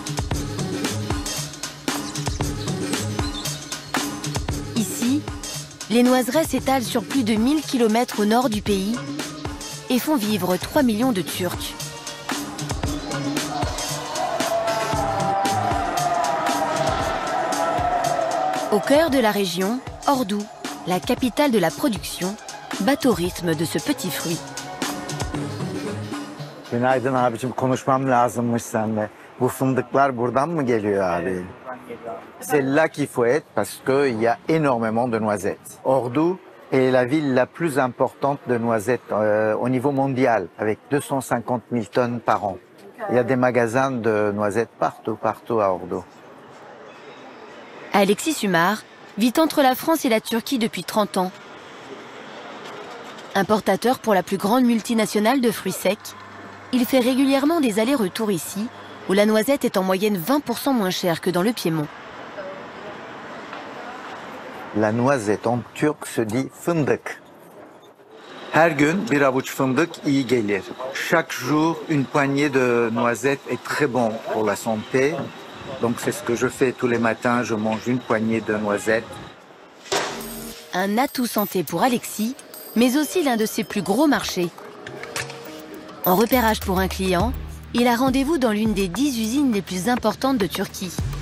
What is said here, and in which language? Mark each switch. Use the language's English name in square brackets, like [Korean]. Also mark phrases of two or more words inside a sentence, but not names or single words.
[French] Ici, les noiseraies s'étalent sur plus de 1000 km au nord du pays et font vivre 3 millions de Turcs. Au cœur de la région, Ordu, la capitale de la production, bat au rythme de ce petit fruit. [Turkish] Günaydın abicim, konuşmam lazımmış seninle. Bu fındıklar buradan mı geliyor abi? [French] C'est là qu'il faut être parce qu'il y a énormément de noisettes. Ordu est la ville la plus importante de noisettes au niveau mondial, avec 250 000 tonnes par an. Il y a des magasins de noisettes partout à Ordu. Alexis Sumar vit entre la France et la Turquie depuis 30 ans. Importateur pour la plus grande multinationale de fruits secs, il fait régulièrement des allers-retours ici, où la noisette est en moyenne 20% moins chère que dans le Piémont. La noisette en turc se dit fındık. [Turkish] Her gün bir avuç fındık iyi gelir. [French] Chaque jour, une poignée de noisettes est très bon pour la santé. Donc c'est ce que je fais tous les matins, je mange une poignée de noisettes. Un atout santé pour Alexis, mais aussi l'un de ses plus gros marchés. En repérage pour un client, il a rendez-vous dans l'une des 10 usines les plus importantes de Turquie.